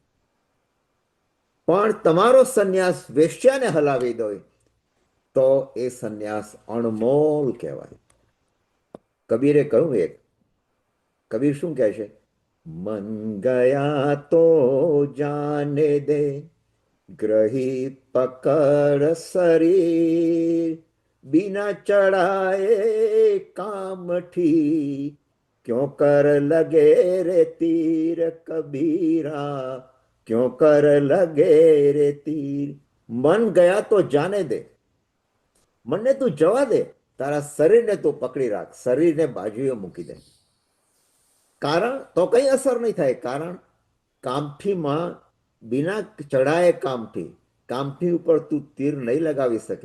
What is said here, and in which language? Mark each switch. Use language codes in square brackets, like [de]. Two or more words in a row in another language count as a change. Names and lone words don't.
[gu] પણ તમારો સંન્યાસ વેશ્યાને હલાવી દો તો એ સંન્યાસ અણમોલ કહેવાય. કબીરે કહ્યું એક, કબીર શું કહે છે? [hi] मन गया तो जाने दे, गही पकड़ शरीर, बिना चढ़ाए कामठी, क्यों कर लगे रे तीर कबीरा, क्यों कर लगे रे तीर. मन गया तो जाने दे. [gu] મનને તું જવા દે, તારા શરીરને તું પકડી રાખ, શરીરને બાજુએ મૂકી દે. કારણ તો કઈ અસર નહીં થાય. કારણ કામઠીમાં [hi] बिना चढ़ाए कामठी, [gu] કામઠી ઉપર તું તીર નહીં લગાવી શકે.